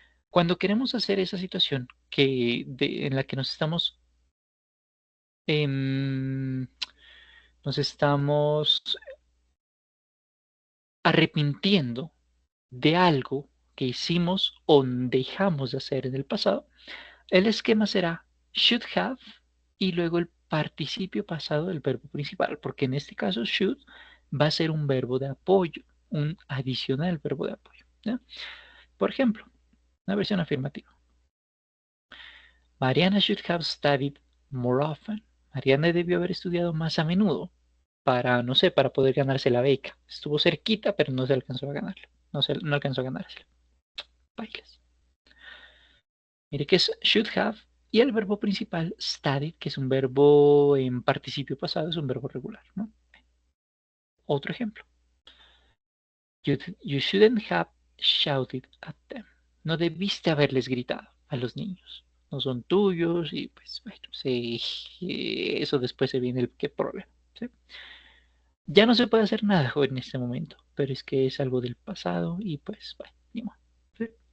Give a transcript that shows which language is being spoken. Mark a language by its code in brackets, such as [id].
[es] Cuando queremos hacer esa situación en la que em, nos estamos arrepintiendo de algo que hicimos o dejamos de hacer en el pasado, el esquema será should have y luego el participio pasado del verbo principal, porque en este caso should va a ser un verbo de apoyo, un adicional verbo de apoyo. ¿Ya? Por ejemplo, una versión afirmativa. [en] Mariana should have studied more often. [es] Mariana debió haber estudiado más a menudo para, no sé, para poder ganarse la beca. Estuvo cerquita, pero no se alcanzó a ganarla. No alcanzó a ganársela. Bailes. Mire que es should have y el verbo principal studied, que es un verbo en participio pasado, es un verbo regular, ¿no? Otro ejemplo. [en] You shouldn't have shouted at them. [es] No debiste haberles gritado a los niños. No son tuyos y pues bueno, sí, eso después se viene el qué problema. ¿Sí? Ya no se puede hacer nada en este momento, pero es que es algo del pasado y pues bueno, ni modo. ¿Sí?